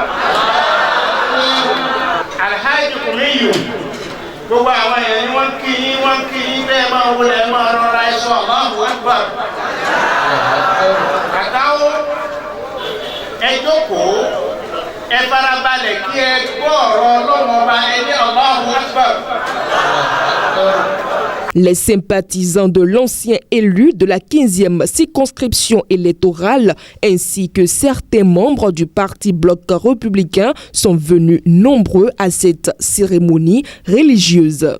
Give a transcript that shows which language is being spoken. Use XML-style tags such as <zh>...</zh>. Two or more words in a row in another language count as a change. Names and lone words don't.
<yo>Alhaji Kumiyu, gbogbo àwọn èèyàn ni wọ́n kí yín bẹ́ẹ̀ máa wọlé máa rọra ẹ̀ṣọ́</yo> <ar>Allahu Akbar.</ar> <yo>Àtàwọn ẹ jókòó, ẹ farabalẹ̀ kí ẹ gbọ́ ọ̀rọ̀ Ọlọ́run ọba ẹ ní</yo> <ar>Allahu Akbar.</ar> <fr>Les sympathisants de l'ancien élu de la 15e circonscription électorale ainsi que certains membres du parti Bloc républicain sont venus nombreux à cette cérémonie religieuse.</fr>